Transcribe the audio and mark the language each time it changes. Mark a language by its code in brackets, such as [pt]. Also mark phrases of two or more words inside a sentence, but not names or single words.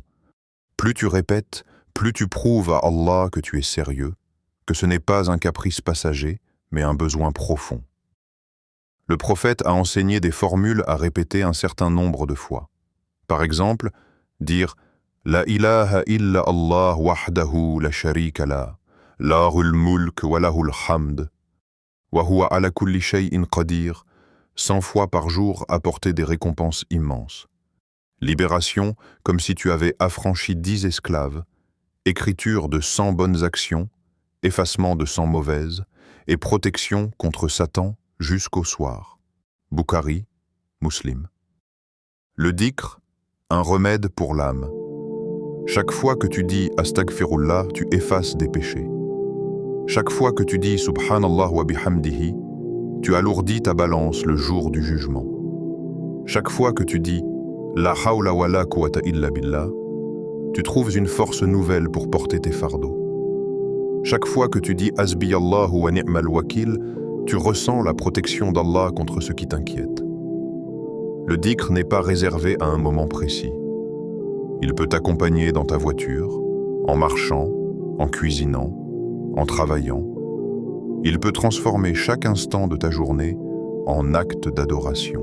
[fr] Plus tu répètes, plus tu prouves à Allah que tu es sérieux, que ce n'est pas un caprice passager, mais un besoin profond. Le prophète a enseigné des formules à répéter un certain nombre de fois. Par exemple, dire « [ar] لا إله إلا الله وحده لا شريك له، له الملك وله الحمد، وهو على كل شيء قدير [fr] » 100 fois par jour apporter des récompenses immenses. Libération, comme si tu avais affranchi 10 esclaves, écriture de 100 bonnes actions, effacement de 100 mauvaises, et protection contre Satan jusqu'au soir. Bukhari, Muslim. Le dhikr, un remède pour l'âme. Chaque fois que tu dis Astaghfirullah, tu effaces des péchés. Chaque fois que tu dis [ar] سبحان الله وبحمده, [fr] tu alourdis ta balance le jour du jugement. Chaque fois que tu dis [ar] لا حول ولا قوة إلا بالله, [fr] tu trouves une force nouvelle pour porter tes fardeaux. Chaque fois que tu dis [ar] حسبي الله ونعم الوكيل, [fr] tu ressens la protection d'Allah contre ce qui t'inquiète. Le dhikr n'est pas réservé à un moment précis. Il peut t'accompagner dans ta voiture, en marchant, en cuisinant, en travaillant. Il peut transformer chaque instant de ta journée en acte d'adoration.